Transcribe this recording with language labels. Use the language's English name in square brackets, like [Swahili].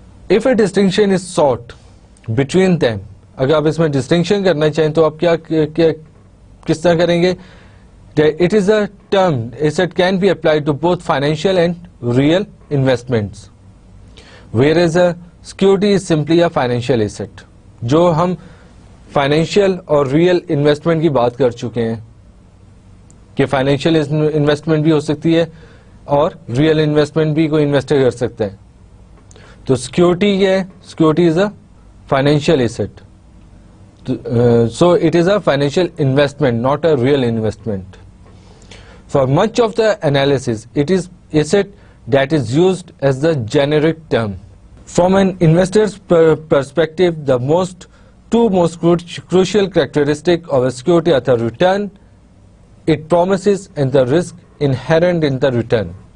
[English] If a distinction is sought between them, [Urdu] اگر آپ اس میں ڈسٹنکشن کرنا چاہیں تو آپ کس طرح کریں گے؟ [English] that it is a term, asset can be applied to both financial and real investments, whereas a security is simply a financial asset. [Urdu] جو ہم فائنینشیل اور ریئل انویسٹمنٹ کی بات کر چکے ہیں کہ فائنینشیل انویسٹمنٹ بھی ہو سکتی ہے اور ریئل انویسٹمنٹ بھی کوئی انویسٹر کر سکتا ہے. تو سیکورٹی کیا ہے؟ [English] Security is a financial asset. So it is a financial investment, not a real investment. For much of the analysis, it is asset that is used as the generic term. From an investor's perspective, the two most crucial characteristics of a security are the return it promises and the risk inherent in the return.